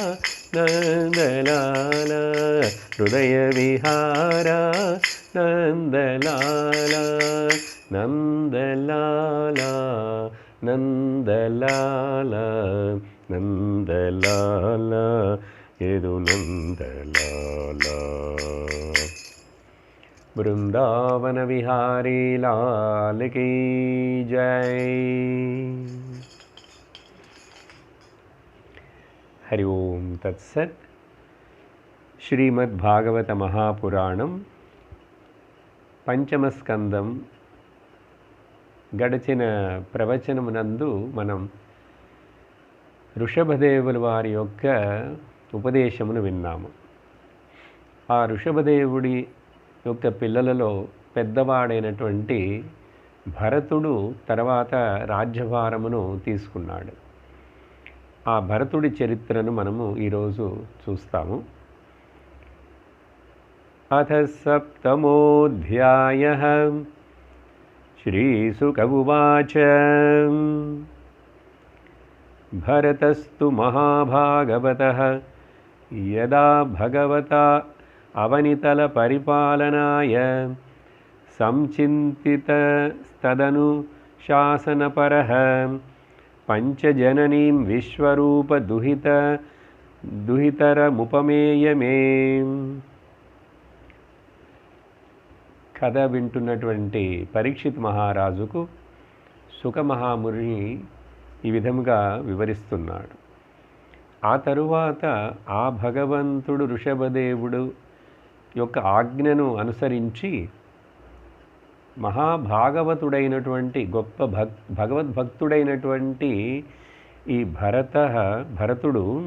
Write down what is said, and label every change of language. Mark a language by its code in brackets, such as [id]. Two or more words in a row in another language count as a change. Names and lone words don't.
[sa] नन्दलाला हृदय विहारा नन्दलाला नन्दलाला नन्दलाला नन्दलाला यदु नन्दलाला। [hi] वृंदावन विहारी लाल की जय। [sa] हरि ओम तत्सत्। श्रीमद्भागवत महापुराणं [te] పంచమ స్కందం గడిచిన ప్రవచనమునందు మనం ఋషభదేవుల వారి యొక్క ఉపదేశమును విన్నాము. ఆ ఋషభదేవుడి యొక్క పిల్లలలో పెద్దవాడైనటువంటి భరతుడు తర్వాత రాజ్యభారమును తీసుకున్నాడు. ఆ భరతుడి చరిత్రను మనము ఈరోజు చూస్తాము. [sa] अथ सप्तमोऽध्यायः। श्रीशुक उवाच भरतस्तु महाभागवतः यदा भगवता अवनितलपरिपालनाय संचिन्तितस्तदनुशासनपरः पञ्चजननीं विश्वरूपदुहितरमुपमेयमे। [te] కథ వింటున్నటువంటి పరీక్షిత్ మహారాజుకు సుఖమహాముని ఈ విధముగా వివరిస్తున్నాడు. ఆ తరువాత ఆ భగవంతుడు ఋషభదేవుడు యొక్క ఆజ్ఞను అనుసరించి మహాభాగవతుడైనటువంటి గొప్ప భగవద్భక్తుడైనటువంటి ఈ భరతుడు